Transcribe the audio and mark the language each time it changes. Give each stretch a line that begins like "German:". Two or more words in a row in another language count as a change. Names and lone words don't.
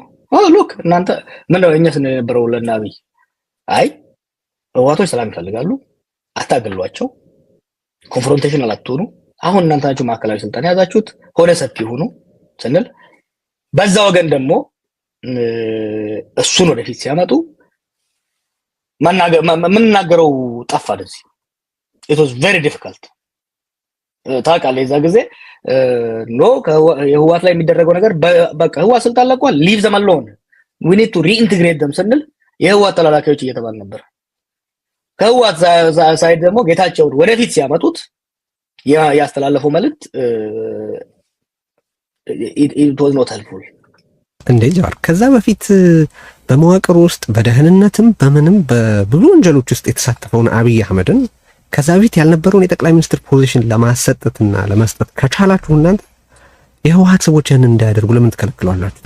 Amharic: ሉክ እናንተ ምንድነው እኛ ስንነበረው ለናብይ አይ ህወሓቶች ሰላም ይፈልጋሉ፣ አታገሏቸው፣ ኮንፍሮንቴሽናል አትሆኑ፣ አሁን እናንተ ናችሁ ማዕከላዊ ስልጣን ያዛችሁት፣ ሆደ ሰፊ ሆኑ ስንል በዛ ወገን ደግሞ እሱን ወደፊት ሲያመጡ ምንናገረው ጠፋ። እንደዚህ
English: it was very difficult
Amharic: ታውቃለህ። የዛ ጊዜ የህወሓት ላይ የሚደረገው ነገር በቃ ህወሓት ስልጣን ለቋል፣
English: leave them alone we need to reintegrate them
Amharic: ስንል የህወሓት ተላላኪዎች እየተባለ ነበር። ከህወሓት ሳይድ ደግሞ ጌታቸውን ወደፊት ሲያመጡት ያስተላለፈው መልእክት
English: it was not helpful።
Amharic: እንዴ ጃዋር ከዛ በፊት በመዋቅር ውስጥ በደህንነትም በምንም በብዙ ወንጀሎች ውስጥ የተሳተፈውን አብይ አህመድን ከዛ በፊት ያልነበረውን የጠቅላይ ሚኒስትር ፖዚሽን ለማሰጠትና ለመስጠት ከቻላችሁ እናንተ የህወሓት ሰዎች ያን እንዳያደርጉ ለምን ትከለክሏላችሁ?